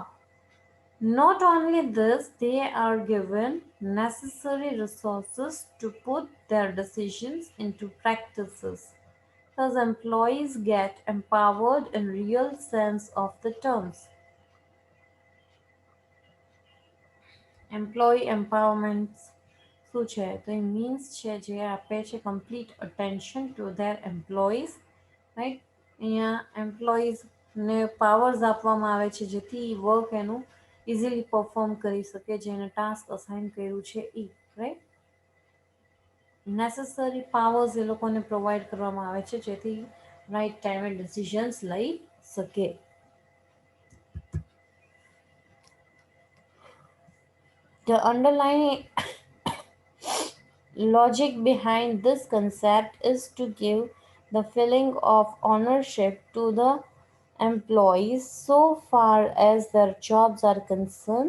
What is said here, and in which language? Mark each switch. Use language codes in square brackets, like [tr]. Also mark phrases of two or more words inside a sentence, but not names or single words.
[en] Not only this, they are given necessary resources to put their decisions into practices. Thus, employees get empowered in real sense of the terms. Employee empowerment [gu] શું છે તો એ મીન્સ છે જે આપે છે [en] complete attention to their employees, [gu] રાઈટ. અહીંયા એમ્પ્લોઈઝને પાવર્સ આપવામાં આવે છે જેથી વર્ક એનું [en] easily perform [gu] કરી શકે જેને [en] task assign [gu] કર્યું છે એ, રાઈટ. [en] necessary powers [gu] એ લોકોને પ્રોવાઈડ કરવામાં આવે છે જેથી રાઈટ ટાઈમે ડિસિઝન્સ લઈ શકે. [en] The underlying logic behind this concept is to give the feeling of ownership to the employees so far as their jobs are concerned.